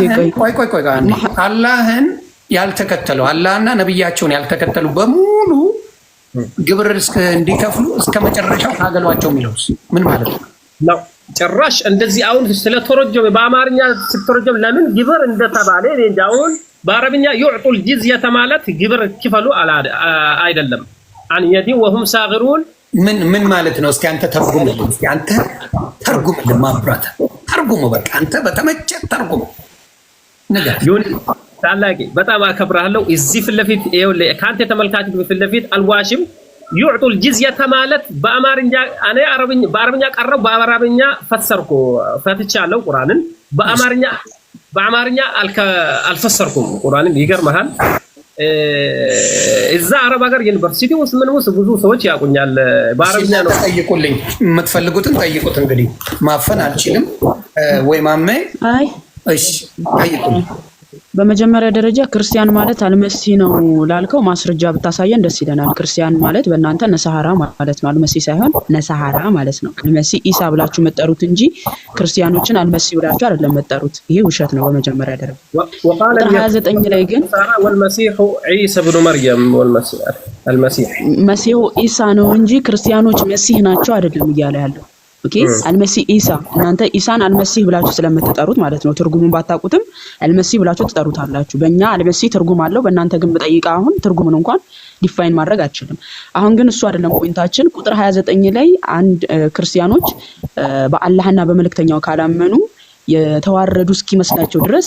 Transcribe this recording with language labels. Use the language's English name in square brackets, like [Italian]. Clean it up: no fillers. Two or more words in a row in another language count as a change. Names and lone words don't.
[Amharic] ቆይ አላህን ያልተከተሉ አላህና ነብያቸውን ያልተከተሉ በሙሉ ግብር እንዲከፍሉ እስከ መጨረሻው ታገሏቸው የሚለውስ ምን ማለት ነው ጭራሽ እንደዚህ አሁን ስለተረጀመ በአማርኛ ስትተረጀም ለምን ግብር እንደተባለ እንዴ አሁን በአረብኛ [Arabic] يعطوا الجزيه [Amharic] ማለት ግብር ክፈሉ አይደለም [Arabic] عن يدي وهم صاغرون [Amharic] ምን ማለት ነው እስኪ አንተ ተርጉምልኝ እስኪ አንተ ተርጉምልኝ ማብራታ ተርጉሙ በቃ አንተ በተመቸ ተርጉሙ ነገር ይሁን ታላቂ በጣም አከብራለሁ እዚህ ፍለፊት ይኸውልህ ካንተ ተመልካች ፍለፊት አልዋሽም [Arabic] يعطوا الجزيه [Amharic] ማለት በአማርኛ እኔ በአረብኛ ቀረው በአረብኛ ፈሰርኩ ፈትቻለሁ ቁርአንን በአማርኛ አልፈሰርኩም ቁርአንን ይገርማል እዛ አረብ ሀገር ዩኒቨርሲቲ ውስጥ ምን ውስጥ ብዙ ሰዎች ያቁኛል በአረብኛ ነው ጠይቁልኝ የምትፈልጉትን ጠይቁት እንግዲህ ማፈን አልችልም ወይ ማሜ አይ እሺ ጠይቁልኝ በመጀመሪያ ደረጃ ክርስቲያን ማለት አልመሲህ ነው ላልከው ማስረጃ ብታሳየን ደስ ይለናል ክርስቲያን ማለት በእናንተ ነሳሃራ ማለት ነው አልመሲህ ሳይሆን ነሳሃራ ማለት ነው አልመሲህ ኢሳ ብላችሁ መጠሩት እንጂ ክርስቲያኖችን አልመሲህ ብላችሁ አይደለም መጠሩት ይሄ ውሸት ነው በመጀመሪያ ደረጃ ወቃለ 29 ላይ ግን [Arabic] والمسيح عيسى ابن مريم والمسيح المسيح [Amharic] መሲሁ ኢሳ ነው እንጂ ክርስቲያኖች መሲህ ናቸው አይደለም እያለ ያለው ኦኬ አልመሲህ ኢሳ እናንተ ኢሳን አልመሲህ ብላችሁ ስለምትጠሩት ማለት ነው ትርጉሙን ባታውቁትም አልመሲህ ብላችሁ ትጠሩታላችሁ በእኛ አልመሲህ ትርጉም አለው በእናንተ ግን በጠይቃ አሁን ትርጉሙን እንኳን ዲፋይን ማድረግ አትችልም አሁን ግን እሱ አይደለም ፖይንታችን ቁጥር 29 ላይ አንድ ክርስቲያኖች በአላህና በመልእክተኛው ካላመኑ የተዋረዱ እስኪመስላቸው ድረስ